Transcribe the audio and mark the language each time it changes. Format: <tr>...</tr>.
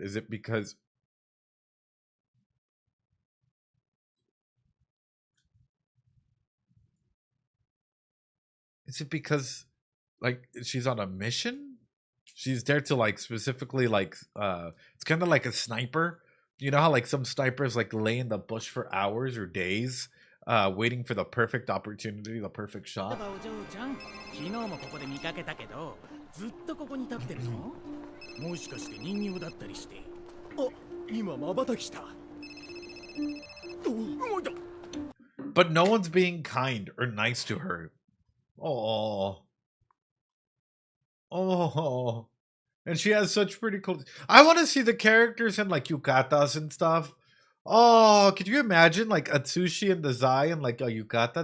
<en>Is it because like she's on a mission? She's there to like specifically like it's kind of like a sniper. You know how like some snipers like lay in the bush for hours or days waiting for the perfect opportunity, the perfect shot.</en> <ja>お嬢ちゃん、昨日もここで見かけたけど、ずっとここに立ってるの？もしかして人形だったりして。あ、今瞬きした。動いた。</ja> <en>But no one's being kind or nice to her. Oh. Oh. And she has such pretty cool. I want to see the characters in like yukatas and stuff. Oh, could you imagine like Atsushi and the Zai and like a yukata?</en>